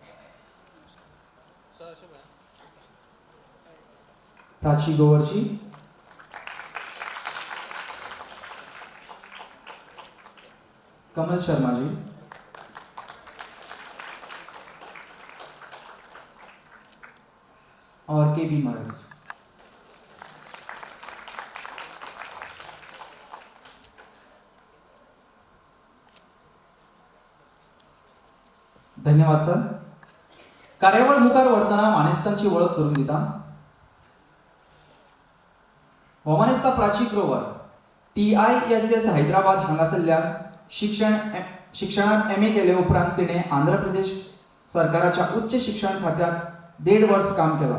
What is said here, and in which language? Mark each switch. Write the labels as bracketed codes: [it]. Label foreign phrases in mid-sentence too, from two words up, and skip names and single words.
[hi] प्राची ग्रोवर जी, कमल शर्मा जी, और के.बी. मराठे. धन्यवाद सर. [kok] कार्यावळ मुखार व्हरतना मानेस्तांची वळख करून दिता. [mr] भौमानिस्त प्राची ग्रोवर TISS हैदराबाद हांगासरल्यान शिक्षणात MA केले उपरांत तिणे आंध्र प्रदेश सरकाराच्या उच्च शिक्षण खात्यात 1.5 वर्ष काम केलं.